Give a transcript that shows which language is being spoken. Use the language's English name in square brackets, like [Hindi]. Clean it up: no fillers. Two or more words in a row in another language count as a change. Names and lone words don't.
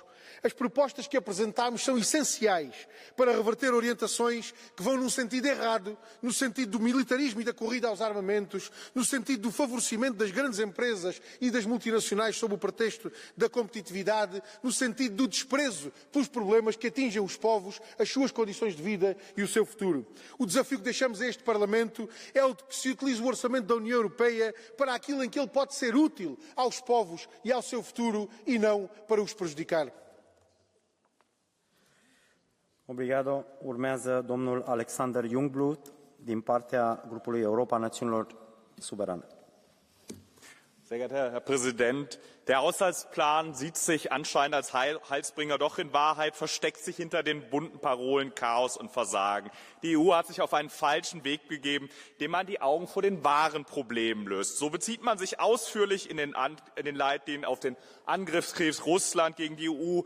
[Portuguese] As propostas que apresentámos são essenciais para reverter orientações que vão num sentido errado, no sentido do militarismo e da corrida aos armamentos, no sentido do favorecimento das grandes empresas e das multinacionais sob o pretexto da competitividade, no sentido do desprezo pelos problemas que atingem os povos, as suas condições de vida e o seu futuro. O desafio que deixamos a este Parlamento é o de que se utilize o orçamento da União Europeia para aquilo em que ele pode ser útil aos povos e ao seu futuro e não para os prejudicar. Obrigado. [Romanian] Urmează domnul Alexander Jungblut din partea grupului Europa Națiunilor Suverane. [German] Sehr geehrter Herr Präsident, der Haushaltsplan sieht sich anscheinend als Heilsbringer, doch in Wahrheit versteckt sich hinter den bunten Parolen Chaos und Versagen. Die EU hat sich auf einen falschen Weg begeben, indem man die Augen vor den wahren Problemen löst. So bezieht man sich ausführlich in den Leitlinien auf den Angriffskrieg Russland gegen die EU.